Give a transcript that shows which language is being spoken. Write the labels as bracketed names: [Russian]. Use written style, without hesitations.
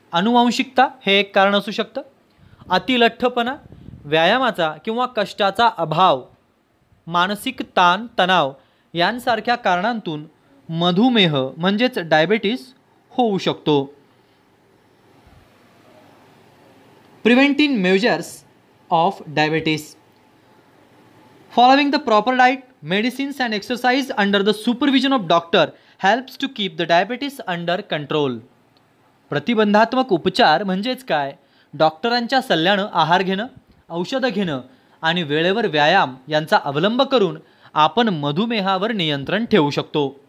[Marathi] अनुवांशिकता हे एक कारण असू शकतं. अतिलठ्ठपणा, व्यायामाचा किंवा कष्टाचा अभाव, मानसिक ताण तणाव यांसारख्या कारणांतून मधुमेह म्हणजेच डायबिटीस होऊ शकतो. [English] Preventive measures of diabetes. Following the proper diet, medicines and exercise under the supervision of doctor helps to keep the diabetes under control. [Marathi] प्रतिबंधात्मक उपचार म्हणजेच काय? डॉक्टरांच्या सल्ल्यानं आहार घेणं, औषधं घेणं आणि वेळेवर व्यायाम यांचा अवलंब करून आपण मधुमेहावर नियंत्रण ठेवू शकतो.